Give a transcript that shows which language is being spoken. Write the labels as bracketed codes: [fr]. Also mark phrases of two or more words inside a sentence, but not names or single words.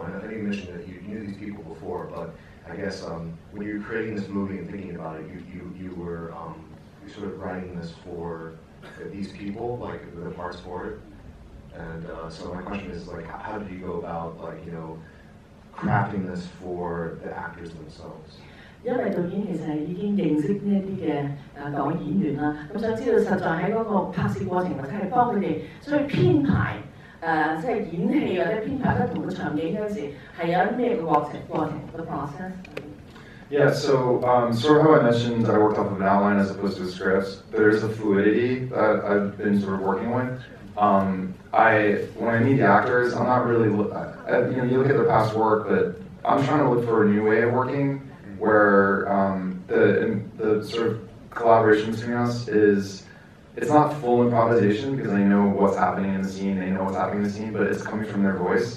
[en] And I think you mentioned that you knew these people before, but I guess when you were creating this movie and thinking about it, you were sort of writing this for these people, like the parts for it. And so my question is like, how did you go about crafting this for the actors themselves? [yue] 因為導演其實已經認識呢一啲嘅各位演員啦，咁想知道實在喺嗰個拍攝過程或者係幫佢哋所以編排即係演戲或者編排不同嘅場景嗰陣時，係有啲咩嘅過程 [en] the process? Yeah, so sort of how I mentioned, I worked off of an outline as opposed to a script. There's a fluidity that I've been sort of working with. When I meet the actors, I'm not really, you look at their past work, but I'm trying to look for a new way of working where the sort of collaboration between us is, it's not full improvisation because I know what's happening in the scene, they know what's happening in the scene, but it's coming from their voice.